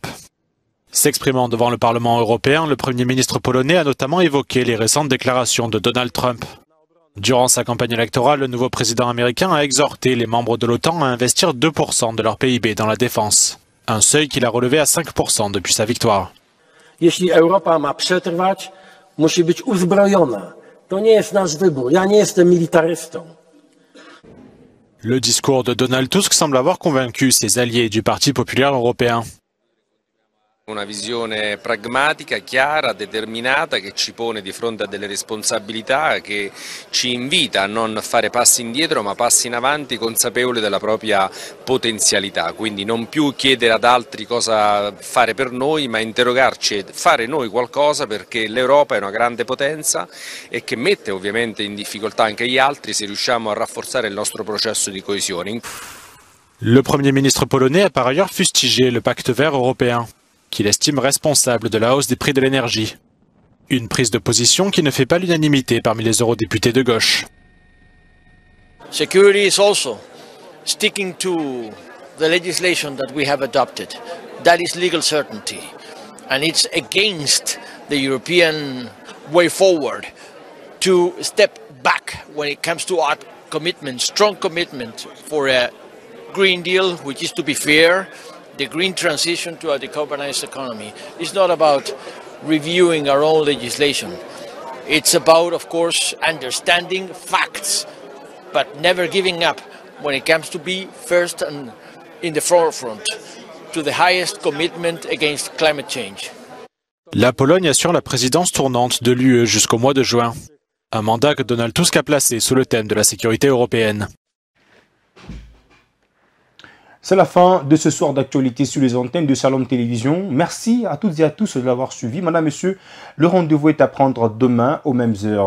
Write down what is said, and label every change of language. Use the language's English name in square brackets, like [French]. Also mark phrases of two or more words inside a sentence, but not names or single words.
[French] S'exprimant devant le Parlement européen, le Premier ministre polonais a notamment évoqué les récentes déclarations de Donald Trump. Durant sa campagne électorale, le nouveau président américain a exhorté les membres de l'OTAN à investir 2% de leur PIB dans la défense, un seuil qu'il a relevé à 5% depuis sa victoire. [Polish] Jeśli Europa ma przetrwać, musi być uzbrojona. To nie jest nasz wybór. Ja nie jestem militarystą. [French] Le discours de Donald Tusk semble avoir convaincu ses alliés du Parti populaire européen. [Italian] Una visione pragmatica, chiara, determinata, che ci pone di fronte a delle responsabilità, che ci invita a non fare passi indietro ma passi in avanti consapevoli della propria potenzialità, quindi non più chiedere ad altri cosa fare per noi ma interrogarci e fare noi qualcosa, perché l'Europa è una grande potenza e che mette ovviamente in difficoltà anche gli altri se riusciamo a rafforzare il nostro processo di coesione. [French] Le Premier ministre polonais a par ailleurs fustigé le pacte vert européen, qu'il estime responsable de la hausse des prix de l'énergie. Une prise de position qui ne fait pas l'unanimité parmi les eurodéputés de gauche. [English] Security is also sticking to the legislation that we have adopted. That is legal certainty. And it's against the European way forward to step back when it comes to our commitment, strong commitment for a Green Deal, which is to be fair, the green transition to a decarbonized economy. It's not about reviewing our own legislation. It's about, of course, understanding facts, but never giving up when it comes to be first and in the forefront to the highest commitment against climate change. [French] La Pologne assure la présidence tournante de l'UE jusqu'au mois de juin. Un mandat que Donald Tusk a placé sous le thème de la sécurité européenne. C'est la fin de ce soir d'actualité sur les antennes de Shalom Télévision. Merci à toutes et à tous de l'avoir suivi. Madame, Monsieur, le rendez-vous est à prendre demain aux mêmes heures.